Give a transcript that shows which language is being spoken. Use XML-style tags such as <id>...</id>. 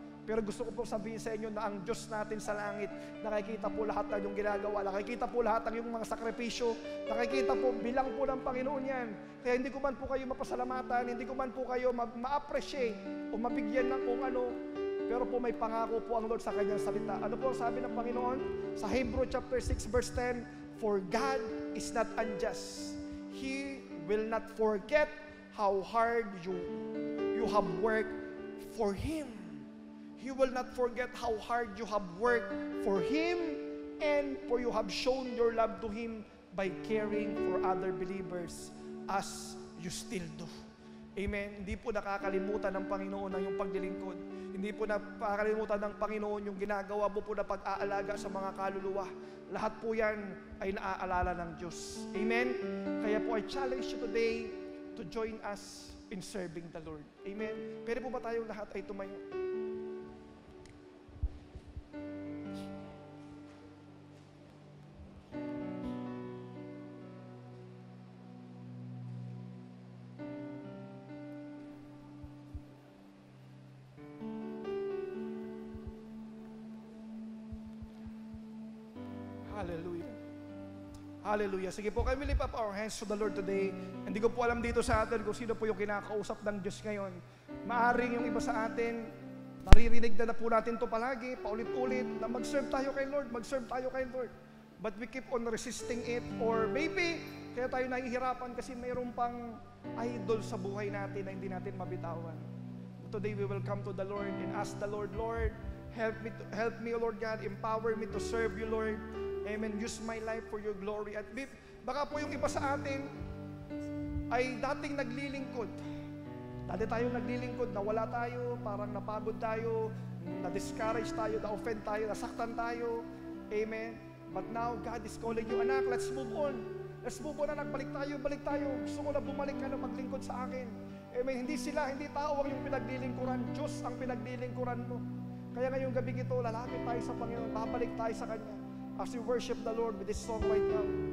<tl>Pero gusto ko po sabihin sa inyo na ang Diyos natin sa langit, nakikita po lahat ng inyong ginagawa, nakikita po lahat ng inyong mga sakripisyo, nakikita po, bilang po ng Panginoon yan. Kaya hindi ko man po kayo mapasalamatan, hindi ko man po kayo ma-appreciate o mabigyan ng kung ano, Pero po may pangako po ang Lord sa kanyang salita. Ano po ang sabi ng Panginoon?</tl> <en>Sa Hebrew chapter 6 verse 10, for God is not unjust. He will not forget how hard you have worked for Him. He will not forget how hard you have worked for Him and for you have shown your love to Him by caring for other believers as you still do. Amen.</en> <tl>Hindi po nakakalimutan ng Panginoon ang iyong paglilingkod. Hindi po nakakalimutan ng Panginoon yung ginagawa mo po na pag-aalaga sa mga kaluluwa. Lahat po yan ay naaalala ng Diyos. Amen. Kaya po</tl> <en>I challenge you today to join us in serving the Lord.</en> <tl>Amen. Pwede po ba tayong lahat ay tumayo? Hallelujah. Hallelujah. Sige po,</tl> <en>can we lift up our hands to the Lord today?</en> <tl>Hindi ko po alam dito sa atin kung sino po yung kinakausap ng Diyos ngayon. Maaring yung iba sa atin, naririnig na po natin to palagi, paulit-ulit, na mag-serve tayo kay Lord, mag-serve tayo kay Lord.</tl> <en>But we keep on resisting it, or maybe,</en> <tl>kaya tayo nahihirapan kasi mayroon pang idol sa buhay natin na hindi natin mabitawan.</tl> <en>Today we will come to the Lord and ask the Lord, Lord, help me, Lord God, empower me to serve you, Lord. Amen. Use my life for your glory.</en> <tl>At baka po yung iba sa atin ay dating naglilingkod. Dati tayong naglilingkod, nawala tayo, parang napagod tayo, na-discourage tayo, na-offend tayo, nasaktan tayo. Amen.</tl> <en>But now, God is calling you,</en> <tl>anak,</tl> <en>let's move on. Let's move on,</en> <tl>anak, balik tayo. Gusto ko na bumalik ka na maglingkod sa akin. Amen. Hindi tao ang yung pinaglilingkuran. Diyos ang pinaglilingkuran mo. Kaya ngayong gabing ito, lalapit tayo sa Panginoon, babalik tayo sa Kanya.</tl> <en>As we worship the Lord with this song right now.</en>